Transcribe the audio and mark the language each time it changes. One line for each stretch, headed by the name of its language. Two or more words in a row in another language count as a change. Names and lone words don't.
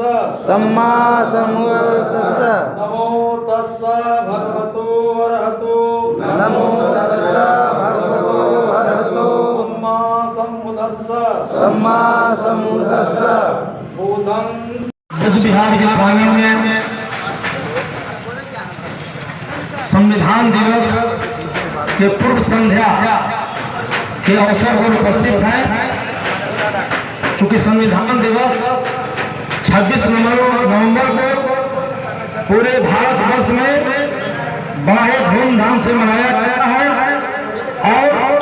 Pali: सम्मा संबुद्धस्स नमो तस्सा भगवतो अरहतो नमो तस्सा भगवतो अरहतो सम्मा संबुद्धस्स सम्मा संबुद्धस्स बुद्धं
Hindi: बिहार के प्रांगण में संविधान दिवस के पूर्व संध्या के अवसर पर उपस्थित हैं। चूंकि संविधान दिवस 26 नवंबर को पूरे भारतवर्ष में बड़े धूमधाम से मनाया गया है और